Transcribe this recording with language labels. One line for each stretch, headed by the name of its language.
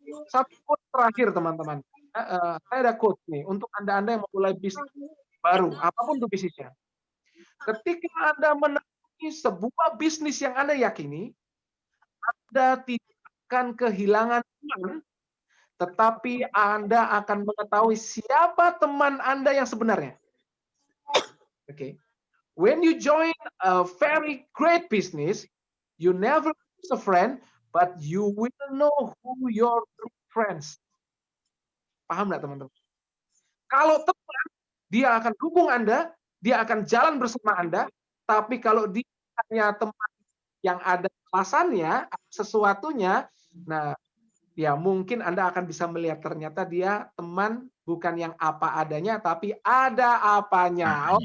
Indonesian: Satu quote terakhir teman-teman. Saya ada quote nih untuk Anda-Anda yang memulai bisnis baru, apapun itu bisnisnya. Ketika Anda menemui sebuah bisnis yang Anda yakini, Anda tidak akan kehilangan teman, tetapi Anda akan mengetahui siapa teman Anda yang sebenarnya.
English: Okay. When you join a very great business, you never lose a friend, but you will know who your true friends.
Indonesian: Paham nggak teman-teman? Kalau teman, dia akan dukung Anda, dia akan jalan bersama Anda, tapi kalau dia hanya teman yang ada alasannya, sesuatunya, nah ya mungkin Anda akan bisa melihat ternyata dia teman bukan yang apa adanya, tapi ada apanya.